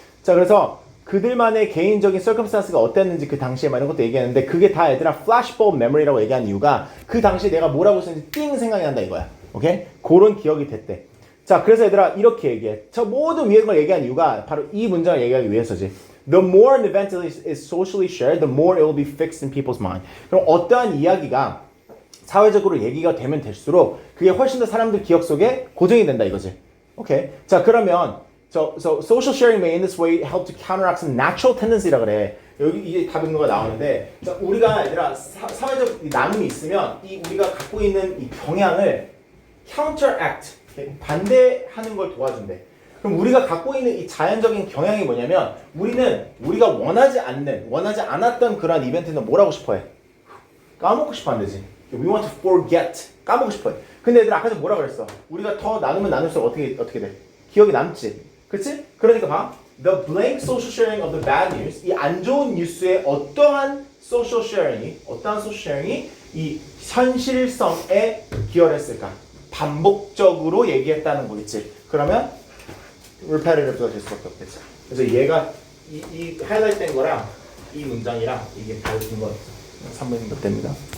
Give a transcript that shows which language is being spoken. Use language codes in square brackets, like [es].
[ko] 자, 그래서 그들만의 개인적인 circumstance가 어땠는지 그 당시에 막 이런 것도 얘기했는데 그게 다 얘들아 flashbulb memory라고 얘기한 이유가 그 당시에 내가 뭘 하고 있었는지 띵 생각이 난다 이거야. 오케이? 그런 기억이 됐대. 자, 그래서 얘들아 이렇게 얘기해. 저 모든 위에 걸 얘기한 이유가 바로 이 문장을 얘기하기 위해서지. [en] The more an event is socially shared, the more it will be fixed in people's mind. [ko] 그럼 어떠한 이야기가 사회적으로 얘기가 되면 될수록 그게 훨씬 더 사람들 기억 속에 고정이 된다 이거지. 오케이? 자, 그러면 [en] So social sharing may in this way help to counteract some natural tendency라 그래. [ko] 여기 이게 답인 거가 나오는데, 자, 우리가 얘들아 사회적 나눔이 있으면 이 우리가 갖고 있는 이 경향을 counteract 반대하는 걸 도와준대. 그럼 우리가 갖고 있는 이 자연적인 경향이 뭐냐면 우리가 원하지 않았던 그런 이벤트는 뭘 하고 싶어해? 까먹고 싶어 한대지. [en] We want to forget. [ko] 까먹고 싶어해. 근데 얘들아 아까 전에 뭐라 그랬어? 우리가 더 나누면 나눌수록 어떻게 돼? 기억이 남지. 그치? 그러니까 봐. [en] The blank social sharing of the bad news. [ko] 이 안 좋은 뉴스의 어떠한 social sharing이 이 현실성에 기여를 했을까? 반복적으로 얘기했다는 거겠지. 그러면 repetitive가 될 수밖에 없겠지. 그래서 얘가 이 하이라이트 된 거랑 이 문장이랑 이게 다른 거 3번인 것 됩니다.